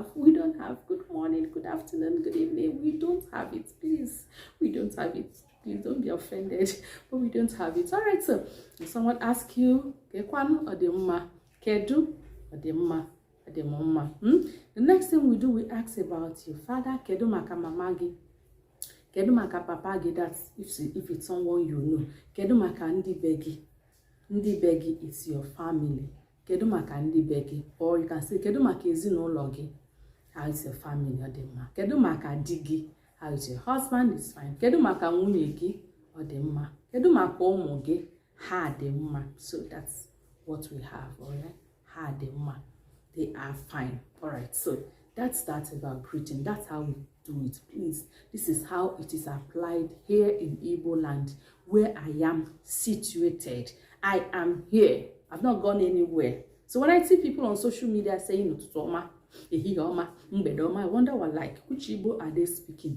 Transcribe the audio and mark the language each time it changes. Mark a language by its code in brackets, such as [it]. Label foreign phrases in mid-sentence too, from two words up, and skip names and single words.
[en] We don't have good morning, good afternoon, good evening. We don't have it. Please, we don't have it. Please don't be offended, but we don't have it. All right, so if someone asks you, Kekwan or Dimma, Kedu or Dimma, or Dimma. The next thing we do, we ask about your father, [ig] Kedu maka mamagi. Kedu maka papagi, [en] that's if it's someone you know. [ig] Kedu maka ndi begi. Ndi begi [en] is your family. [ig] Kedu maka ndi begi, [en] or you can say [ig] kedu maka ezinụlọ gị, [en] how is your family [ig] ọ dị mma. Kedu maka di gị, [en] how is your husband, is fine. [ig] Kedu maka nwunye gị ọ dị mma. Kedu maka ụmụ gị, ha dị mma. [en] So that's what we have, all right? [ig] Ha dị mma, [en] they are fine. All right, so that's that about greeting. That's how we do it. Please, this is how it is applied here in Igbo land, where I am situated. I am here. I've not gone anywhere. So when I see people on social media saying Ututoma, Ehihoma, Mbedoma, I wonder which Igbo are they speaking?